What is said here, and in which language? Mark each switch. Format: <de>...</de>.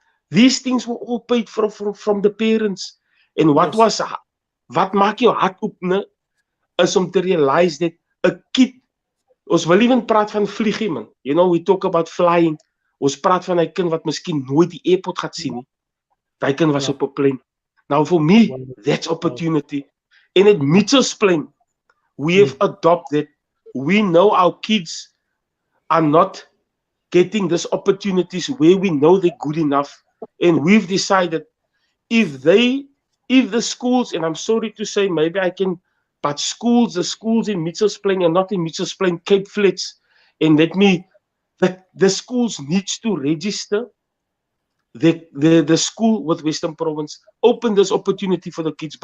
<en>These things were all paid from the parents. And what</en> <af>maak jou hart oop, ne, is om te</af> <en>realize that a kid,</en> <af>ons wil even praat van vlieg,</af> <en>man. You know, we talk about flying.</en> <af>Ons praat van 'n kind wat miskien nooit die airport gaan sien nie. Daai kind was op 'n plane.</af> <en>Now for me, that's opportunity. And at Mitchells Plain, we have adopted, we know our kids are not getting these opportunities where we know they're good enough. And we've decided if the schools, and I'm sorry to say, maybe I can, but the schools in Mitchells Plain and not in Mitchells Plain, Cape Flats, and the schools needs to register the school with Western Province, open this opportunity for the kids.</en>